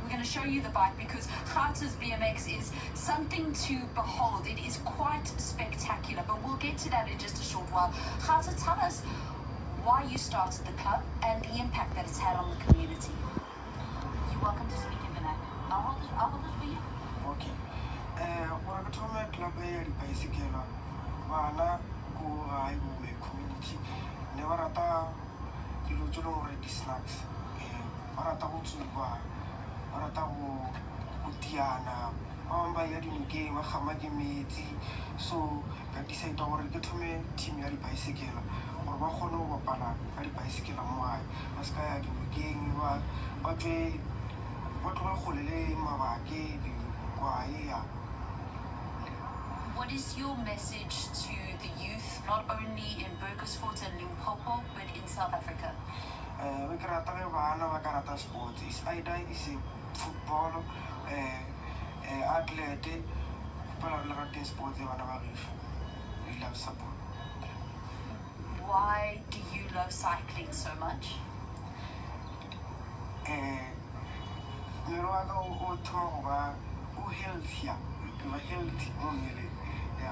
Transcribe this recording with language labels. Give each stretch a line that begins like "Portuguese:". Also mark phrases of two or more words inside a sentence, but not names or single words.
English: We're going to show you the bike because Gauta's BMX is something to behold. It is quite spectacular, but we'll get to that in just a short while. Gauta, tell us, why you started the club and the impact that it's had on the community. You're welcome to speak in vernacular. I'll hold it for you. Okay.
Northern Sotho: Gore ke thome club ya dibaesekela bana ko gae mo community ne ba rata dilo tse e leng gore di-snacks ba rata go tsuba ba rata go tiana ba bangwe ba ya dinokeng ba gama ke metsi so ka decide gore ke thome team ya dibaesekela gore ba kgone go bapala ka dibaesekela mo gae ba se ka ya dinokeng ba tswe ba tloga kgole le mabake kwae ya.
English: What is your message to the youth, not only in Burgersfort and Limpopo, but in South Africa? We can
Northern Sotho: bana ba ka rata sports.
English: It's either is football, athlete, people are rating sports. We love support. Why do you love cycling so much? You know, I go talk about healthier, healthy, yeah.